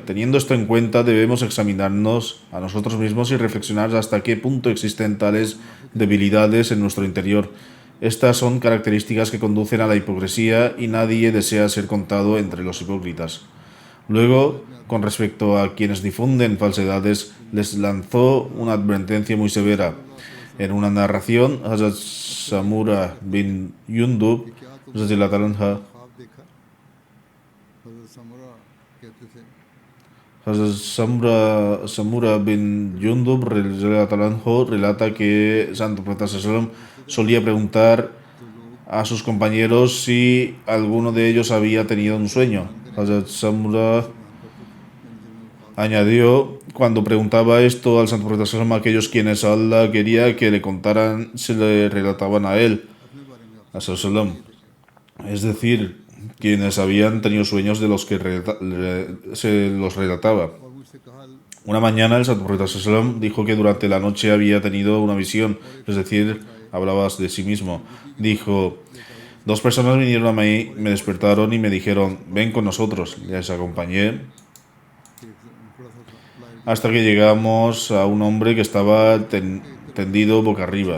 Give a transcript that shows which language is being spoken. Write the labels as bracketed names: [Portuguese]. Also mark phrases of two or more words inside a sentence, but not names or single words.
[Spanish] Teniendo esto en cuenta, debemos examinarnos a nosotros mismos y reflexionar hasta qué punto existen tales debilidades en nuestro interior. Estas son características que conducen a la hipocresía y nadie desea ser contado entre los hipócritas. Luego, con respecto a quienes difunden falsedades, les lanzó una advertencia muy severa. En una narración, Hazrat Samura bin Jundub [Arabic] رضي الله عنها, [Urdu] خواب دیکھا حضرت سمرہ کہتے تھے [Spanish] Hazrat Samura bin Jundub [Arabic] رضي الله عنه [Spanish] relata que Santo Profeta Sallallahu solía preguntar a sus compañeros si alguno de ellos había tenido un sueño. Hazrat Samura añadió, cuando preguntaba esto al Santo Profeta Sallallahu, aquellos quienes Allah quería que le contaran se le relataban a él, a Sallallahu. Es decir, quienes habían tenido sueños de los que se los relataba. [Urdu] اور مجھ سے کہا [Spanish] Una mañana el Santo Profeta Sallallahu dijo que durante la noche había tenido una visión, es decir, hablaba de sí mismo. Dijo, dos personas vinieron a mí, me despertaron y me dijeron, ven con nosotros. Les acompañé hasta que llegamos a un hombre que estaba tendido boca arriba.